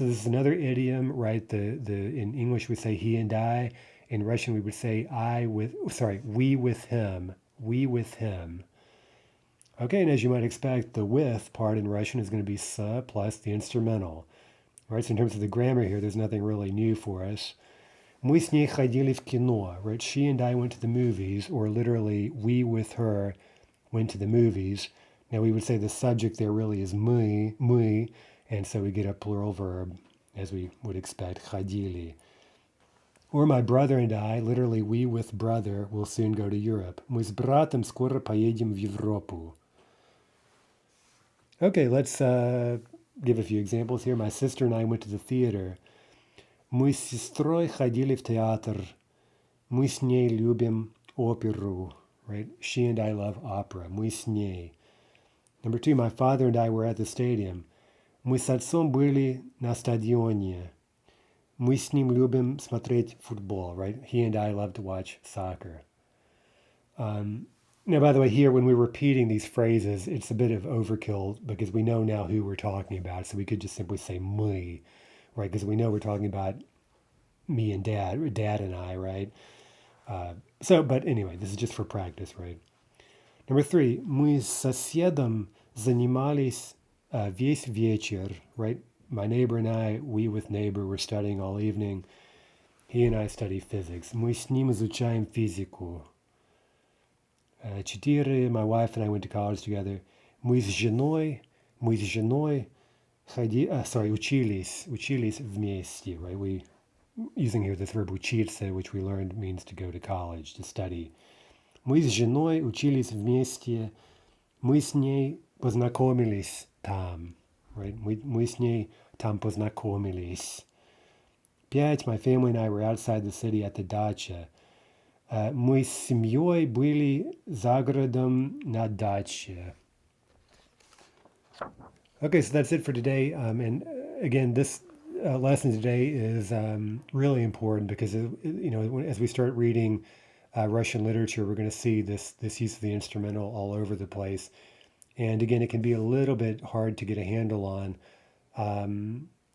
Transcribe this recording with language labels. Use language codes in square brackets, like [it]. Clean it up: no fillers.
[en] So this is another idiom, right? In English we say he and I. In Russian we would say we with him, we with him. Okay, and as you might expect, the with part in Russian is going to be s plus the instrumental. Right, so in terms of the grammar here, there's nothing really new for us. [ru] Мы с ней ходили в кино, right? [en] She and I went to the movies, or literally, we with her went to the movies. Now we would say the subject there really is мы, and so we get a plural verb, as we would expect, ходили. Or my brother and I, literally, we with brother, will soon go to Europe. [ru] Мы с братом скоро поедем в Европу. [en] Okay, let's give a few examples here. My sister and I went to the theater. [ru] Мы с сестрой ходили в театр. Мы с ней любим оперу. [en] Right? She and I love opera. [ru] Мы с ней. [en] Number 2, my father and I were at the stadium. [ru] Мы с отцом были на стадионе. Мы с ним любим смотреть футбол. [en] Right? He and I love to watch soccer. Now, by the way, here, when we're repeating these phrases, it's a bit of overkill because we know now who we're talking about. So we could just simply say мы, right? Because we know we're talking about me and dad, or dad and I, right? But anyway, this is just for practice, right? Number 3, [ru] мы с соседом занимались весь вечер, right? [en] My neighbor and I, we with neighbor, were studying all evening. He and I study physics. [ru] Мы с ним изучаем физику. [en] 4, my wife and I went to college together. [ru] Мы с женой учились вместе, right? [en] We using here this verb учиться, which we learned means to go to college, to study. [ru] Мы с женой учились вместе. Мы с ней познакомились там. [en] Right? [ru] Мы с ней там познакомились. [en] 5. My family and I were outside the city at the dacha. [ru] Мы с семьей были за городом на даче. [en] Okay, so that's it for today. And again, this lesson today is really important because as we start reading Russian literature, we're going to see this use of the instrumental all over the place. And again, it can be a little bit hard to get a handle on.